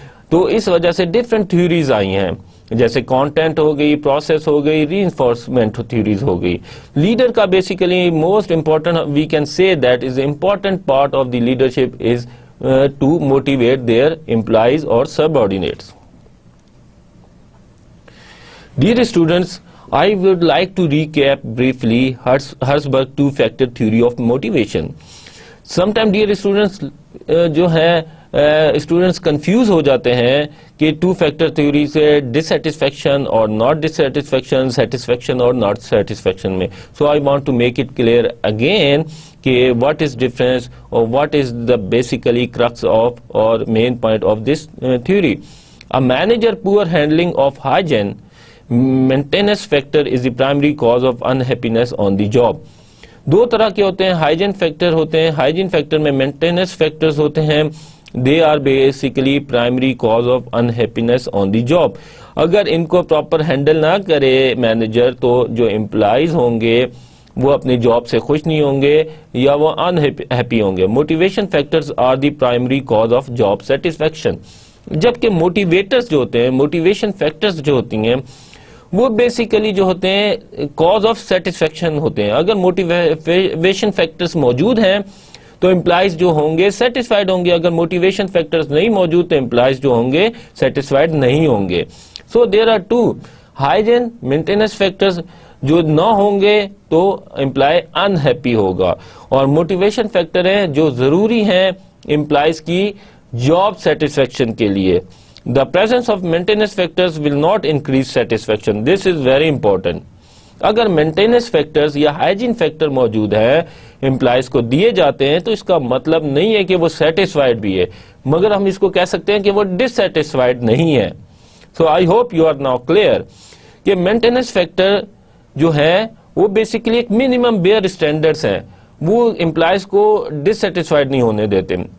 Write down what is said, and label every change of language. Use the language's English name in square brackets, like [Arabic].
[Urdu] تو اس وجہ سے ڈفرینٹ تھیوریز آئی ہیں, جیسے کانٹینٹ ہو گئی, پروسیس ہو گئی, ری انفورسمنٹ تھیوریز ہو گئی. [English] Leader کا basically most important we can say that is important part of the leadership is to motivate their employees اور subordinates. Dear students, I would like to recap briefly Herzberg two-factor theory of motivation. Sometimes dear students [Urdu] جو ہے students confuse ہو جاتے ہیں کہ two factor theory سے ڈسسیٹسفیکشن اور not ڈسسیٹسفیکشن, satisfaction اور not satisfaction میں. [English] So I want to make it clear again کہ what is difference اور what is the basically crux of اور main point of this theory. A manager poor handling of hygiene maintenance factor is the primary cause of unhappiness on the job. [Urdu] دو طرح کے ہوتے ہیں, hygiene factor ہوتے ہیں, hygiene factor میں maintenance factors ہوتے ہیں. [English] They are basically primary cause of unhappiness on the job. [Urdu] اگر ان کو پراپر ہینڈل نہ کرے مینیجر تو جو امپلائیز ہوں گے وہ اپنی جاب سے خوش نہیں ہوں گے یا وہ انہیپی ہوں گے. [English] Motivation factors are the primary cause of job satisfaction. [Urdu] جبکہ موٹیویٹرز جو ہوتے ہیں, موٹیویشن فیکٹرز جو ہوتی ہیں وہ بیسیکلی جو ہوتے ہیں [English] cause of satisfaction [Urdu] ہوتے ہیں. اگر موٹیویشن فیکٹرز موجود ہیں تو امپلائیز جو ہوں گے سیٹسفائیڈ ہوں گے, اگر موٹیویشن فیکٹرز نہیں موجود تو امپلائیز جو ہوں گے سیٹسفائیڈ نہیں ہوں گے. [English] so there are two [Urdu] hygiene maintenance factors, جو نہ ہوں گے تو امپلائی انہیپی ہوگا, اور موٹیویشن فیکٹر ہیں جو ضروری ہیں امپلائیز کی جاب سیٹسفیکشن کے لیے. [English] The presence of maintenance factors will not increase satisfaction. This is very important. [Urdu] اگر مینٹیننس فیکٹرز یا ہائیجین فیکٹر موجود ہیں امپلائیز کو دیے جاتے ہیں تو اس کا مطلب نہیں ہے کہ وہ سیٹسفائیڈ بھی ہے, مگر ہم اس کو کہہ سکتے ہیں کہ وہ ڈسسیٹسفائیڈ نہیں ہے. [English] so I hope you are now clear [Urdu] کہ مینٹیننس فیکٹر جو ہے وہ بیسیکلی ایک منیمم بیئر اسٹینڈرڈس ہیں, وہ امپلائیز کو ڈسسیٹسفائیڈ نہیں ہونے دیتے.